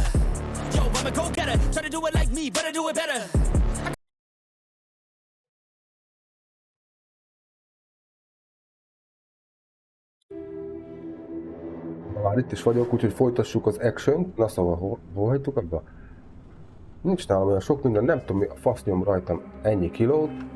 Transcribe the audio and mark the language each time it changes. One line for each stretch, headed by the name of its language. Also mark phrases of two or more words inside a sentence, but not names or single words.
English: Yo, I'm a go-getter, try to do it like me, but I do it better.
Hungarian: Már itt is vagyok, úgyhogy folytassuk az action-t. Na szóval, hol hagytuk abba? Nincs nálam olyan sok minden, nem tudom mi a fasz nyom rajtam ennyi kilót.